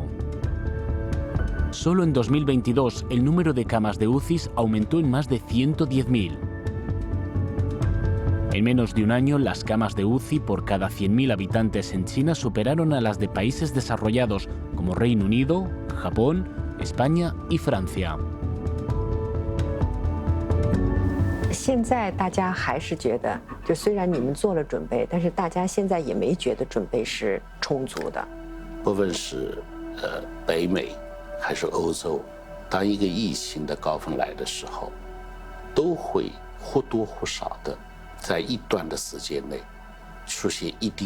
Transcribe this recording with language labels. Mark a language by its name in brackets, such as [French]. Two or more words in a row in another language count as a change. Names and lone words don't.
[Spanish] Solo en 2022, el número de camas de UCIs aumentó en más de 110.000. En menos de un año, las camas de UCI por cada 100.000 habitantes en China superaron a las de países desarrollados como Reino Unido, Japón, España y Francia. [Chinese] 现在大家还是觉得，就虽然你们做了准备，但是大家现在也没觉得准备是充足的。不论是北美还是欧洲，当一个疫情的高峰来的时候，都会或多或少的在一段的时间内出现一定